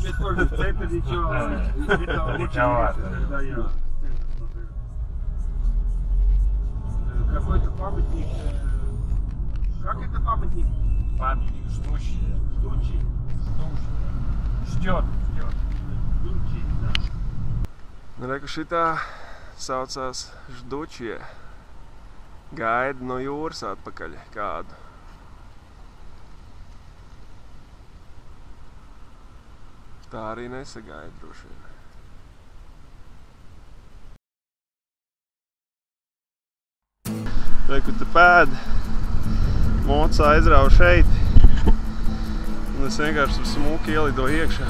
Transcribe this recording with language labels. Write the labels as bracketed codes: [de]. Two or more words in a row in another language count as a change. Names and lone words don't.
[ru] Тебе тоже в центр ничего, это очень Далековато. когда я в центр смотрю. Какой-то памятник, как это памятник? Памятник ждущий. Ждучий. Ждет. Ждучий, да. [lv] Reku šitā saucās Ždučie. Gaida no jūras atpakaļ kādu. Tā arī nesagaida droši vien. Reku te pēd, moca aizrauja šeit, un es vienkārši ar smuki ielidoju iekšā.